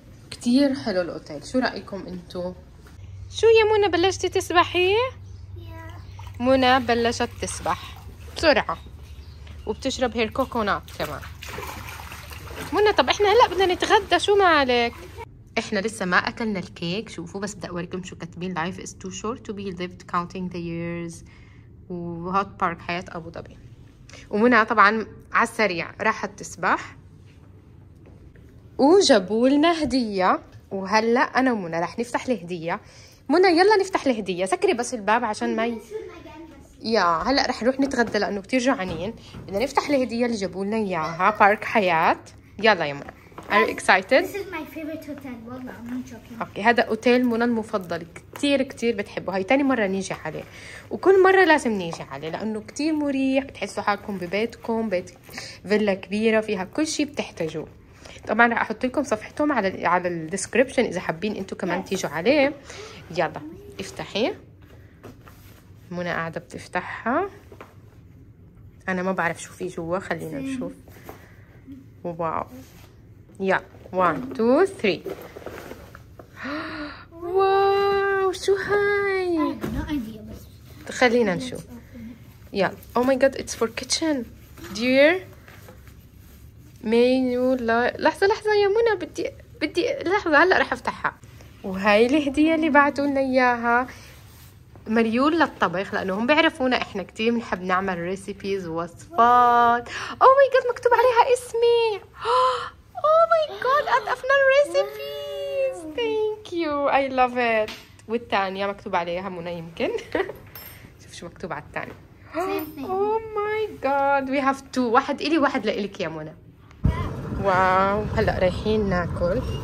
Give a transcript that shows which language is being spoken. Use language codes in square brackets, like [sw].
[ar] كتير حلو الاوتيل. شو رأيكم انتو؟ شو يا منى بلشتي تسبحي؟ منى بلشت تسبح بسرعة وبتشرب هير كوكونات كمان. منى طب احنا هلا بدنا نتغدى شو مالك؟ احنا لسه ما اكلنا الكيك. شوفوا بس بدي اوريكم شو كاتبين. [en] life is too short to be lived counting the years. [ar] وهوت بارك حياة ابو ظبي. ومنى طبعا على السريع راحت تسبح. وجابوا لنا هدية. وهلا انا ومنى راح نفتح الهدية. منى يلا نفتح الهدية. سكري بس الباب عشان ما يا هلا رح نروح نتغدى لانه كتير جوعانين. بدنا نفتح الهدية اللي جابوا لنا اياها. بارك حياة. يلا يا منى. [en] Are you excited? This is my favorite hotel. [ar] والله [en] I'm not joking. [ar] اوكي هذا اوتيل منى المفضل. كتير بتحبه. هاي تاني مرة نيجي عليه. وكل مرة لازم نيجي عليه لانه كتير مريح. بتحسوا حالكم ببيتكم. بيت فيلا كبيرة فيها كل شيء بتحتاجوه. طبعا رح احط لكم صفحتهم على الديسكربشن اذا حابين انتم كمان تيجوا عليه. يلا افتحي. منى قاعدة بتفتحها. انا ما بعرف شو في جوا. خلينا نشوف. واو يلا 1 2 3. واو شو هاي؟ [en] No idea [ar] بس. خلينا نشوف. يلا [en] oh my god it's for kitchen dear menu. [ar] لحظة يا منى بدي لحظة هلا رح افتحها. وهاي الهدية اللي بعتوا لنا اياها مريول للطبخ لانه هم بيعرفونا احنا كتير بنحب نعمل ريسيبيز ووصفات. [en] او my god مكتوب عليها اسمي. Oh my god [ar] أضفنا الريسيبيز. [en] Thank you I love it. [ar] والثانية مكتوب عليها منى يمكن. شوف شو مكتوب على الثانية. [en] Oh my god we have two. [ar] واحد إلي واحد لإلك يا منى. واو هلا رايحين ناكل.